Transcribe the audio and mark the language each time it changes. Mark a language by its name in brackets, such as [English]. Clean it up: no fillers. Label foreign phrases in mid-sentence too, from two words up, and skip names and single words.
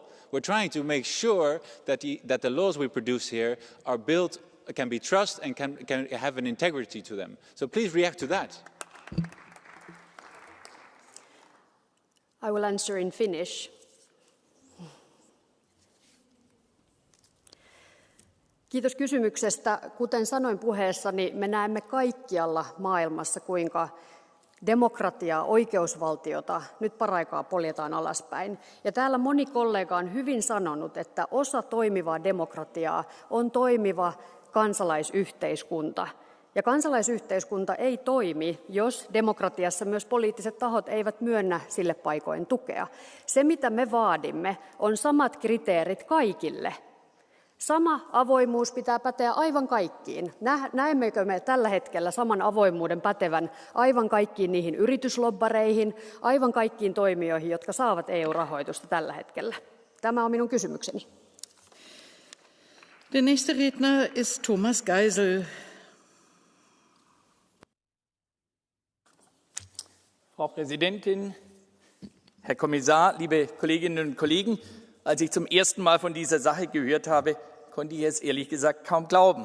[English] We're trying to make sure that the laws we produce here are built, can be trusted and can have an integrity to them. So please react to that. I will answer in Finnish. [Finnish] Kiitos kysymyksestä. Kuten sanoin puheessani, me näemme kaikkialla maailmassa, kuinka demokratiaa, oikeusvaltiota nyt paraikaa poljetaan alaspäin. Ja täällä moni kollega on hyvin sanonut, että osa toimivaa demokratiaa on toimiva kansalaisyhteiskunta. Ja kansalaisyhteiskunta ei toimi, jos demokratiassa myös poliittiset tahot eivät myönnä sille paikoin tukea. Se, mitä me vaadimme, on samat kriteerit kaikille. Sama avoimuus pitää päteä aivan kaikkiin. Näemmekö me tällä hetkellä saman avoimuuden pätevän aivan kaikkiin niihin yrityslobbareihin, aivan kaikkiin toimijoihin, jotka saavat EU-rahoitusta tällä hetkellä? Tämä on minun kysymykseni. [German] Der nächste Redner ist Thomas Geisel. Frau Präsidentin, Herr Kommissar, liebe Kolleginnen und Kollegen! Als ich zum ersten Mal von dieser Sache gehört habe, konnte ich es ehrlich gesagt kaum glauben.